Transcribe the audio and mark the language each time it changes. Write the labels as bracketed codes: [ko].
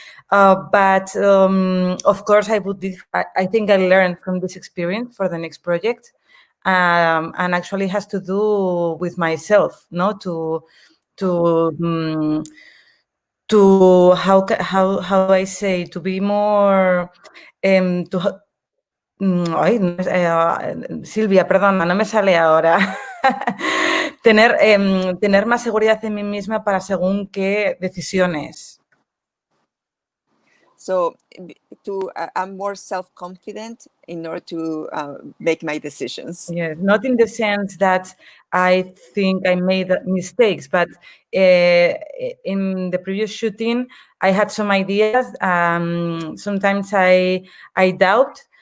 [en] But of course, I think I learned from this experience for the next project, and actually has to do with myself, to how I say, to be more Silvia, [es] perdona, no me sale ahora. tener más seguridad en mí misma para según qué decisiones. [en] So I'm more self-confident in order to make my decisions. Yes, not in the sense that I think I made mistakes, but in the previous shooting, I had some ideas. Sometimes I doubt,